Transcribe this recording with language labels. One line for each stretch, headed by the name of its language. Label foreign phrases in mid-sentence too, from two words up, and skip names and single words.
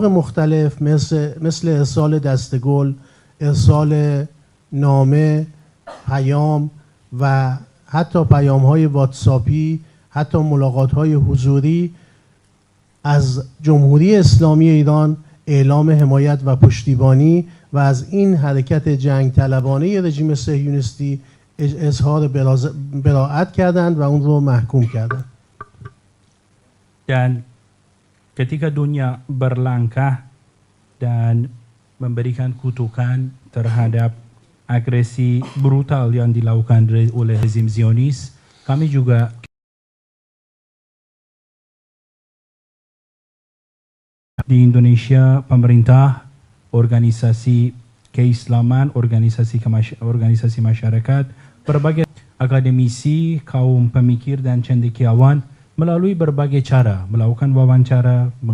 Persian: مختلف مثل ارسال دستگل، ارسال نامه، پیام و حتی پیام‌های واتساپی، حتی ملاقات‌های حضوری از جمهوری اسلامی ایران اعلام حمایت و پشتیبانی و از این حرکت جنگ طلبانه رژیم صهیونیستی اظهار براءت کردند و اون رو محکوم کردند.
Indonesian: Dan ketika dunia berlangkah dan memberikan kutukan terhadap agresi brutal yang dilakukan oleh rezim Zionis, kami juga di Indonesia, pemerintah, organisasi keislaman, organisasi masyarakat, berbagai akademisi, kaum pemikir dan cendekiawan melalui berbagai cara melakukan wawancara,